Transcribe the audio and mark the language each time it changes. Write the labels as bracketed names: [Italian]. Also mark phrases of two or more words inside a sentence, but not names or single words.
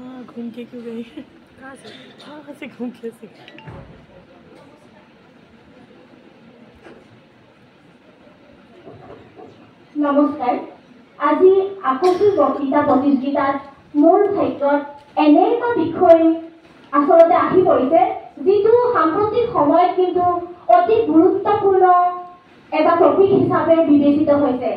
[Hindi] घूम के क्यों गई? कहाँ से घूम के से? [Assamese] নমস্কাৰ। আজি আকস্মিক বক্তৃতা প্ৰতিযোগিতাত মোৰ ক্ষেত্ৰত এনে এটা বিষয় আচলতে আহি পৰিছে যিটো সাম্প্ৰতিক সময়ত কিন্তু অতি গুৰুত্বপূৰ্ণ এটা টপিক হিচাপে বিবেচিত হৈছে।